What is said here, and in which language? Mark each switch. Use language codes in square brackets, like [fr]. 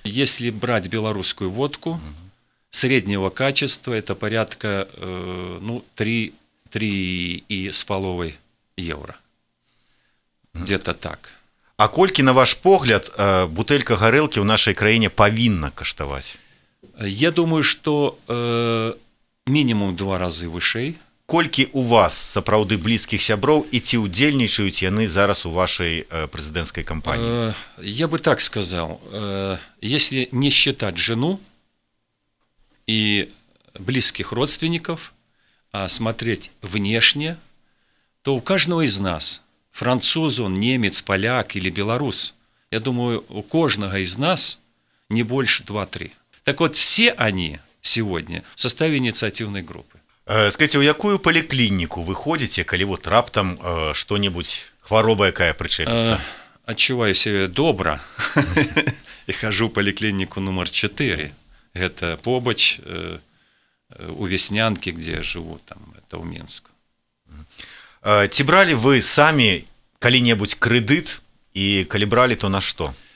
[ru] Если брать белорусскую водку среднего качества, это порядка 3,5 евро. Где-то так. [be] А колькі, на ваш погляд, бутэлька гарэлкі ў нашай краіне павінна каштаваць? [ru] Я думаю, что минимум 2 [be] разы вышэй. Колькі у вас сапраўды блізкіх сяброў і ці ўдзельнічаюць яны зараз у вашай прэзідэнцкай кампаніі? [ru] Я бы так сказал, если не считать жену и близких родственников, а смотреть внешне, то у каждого из нас, француз он, немец, поляк или белорус, я думаю, у каждого из нас не больше 2-3. Так вот, все они сегодня в составе инициативной группы. [be] Скажите, у якую паліклініку вы ходите, калі вот раптам что-нибудь, хвароба якая прычэпіцца? [ru] Адчуваю себя добра и хожу в поликлинику номер 4. Это побач у Веснянки, где я живу, там, это у Минску. [be] Ці брали вы сами калі-небудзь кредит, и калі брали, то на что?